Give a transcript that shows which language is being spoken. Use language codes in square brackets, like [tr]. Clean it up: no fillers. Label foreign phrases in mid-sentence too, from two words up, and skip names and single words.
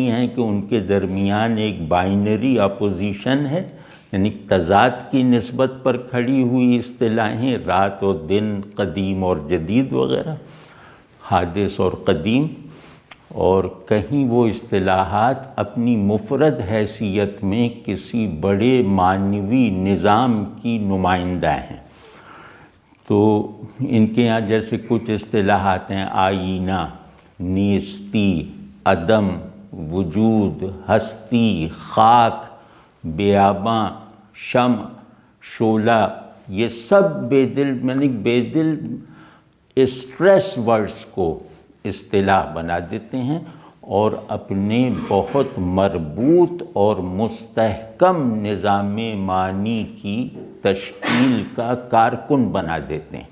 [ur] ہیں کہ ان کے درمیان ایک [en] binary opposition [ur] ہے، یعنی تضاد کی نسبت پر کھڑی ہوئی اصطلاحیں، رات اور دن، قدیم اور جدید وغیرہ، حادث اور قدیم، اور کہیں وہ اصطلاحات اپنی مفرد حیثیت میں کسی بڑے معنوی نظام کی نمائندہ ہیں۔ تو ان کے یہاں جیسے کچھ اصطلاحات ہیں: آئینہ، نیستی، عدم، وجود، ہستی، خاک، بیاباں، شمع، شعلہ، یہ سب بیدل [en] stress words [ur] کو اصطلاح بنا دیتے ہیں اور اپنے بہت مربوط اور مستحکم نظام معنی کی تشکیل کا کارکن بنا دیتے ہیں۔